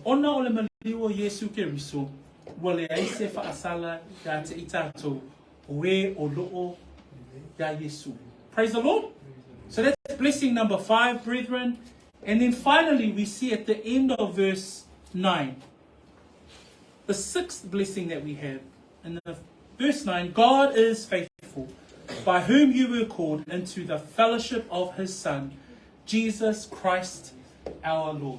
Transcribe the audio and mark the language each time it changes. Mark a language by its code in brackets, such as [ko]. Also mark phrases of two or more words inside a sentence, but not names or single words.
[sm] Ona o le maliu o Yesu Keriso, ua le ai se faaosala ia te I tātou o e o loo ia Yesu. [en] Praise the Lord. So that's blessing number 5, brethren. And then finally we see at the end of verse 9, the 6th blessing that we have. In the verse 9, God is faithful, by whom you were called into the fellowship of his Son, Jesus Christ our Lord.